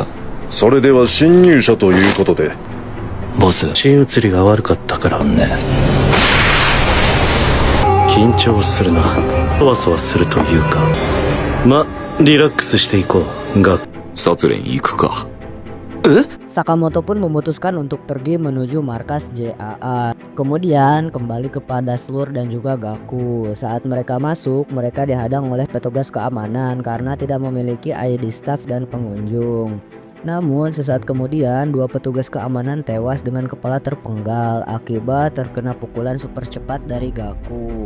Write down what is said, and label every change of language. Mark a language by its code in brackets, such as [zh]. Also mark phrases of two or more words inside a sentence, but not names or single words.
[ja] それでは侵入者ということで。ボス。心移りが悪かったからね。緊張するな。そわそわするというか、リラックスしていこうが。サツレン行くか。 [id] Sakamoto pun memutuskan untuk pergi menuju markas JAA. Kemudian kembali kepada Slur dan juga Gaku. Saat mereka masuk, mereka dihadang oleh petugas keamanan karena tidak memiliki ID staff dan pengunjung. Namun sesaat kemudian dua petugas keamanan tewas dengan kepala terpenggal akibat terkena pukulan super cepat dari Gaku.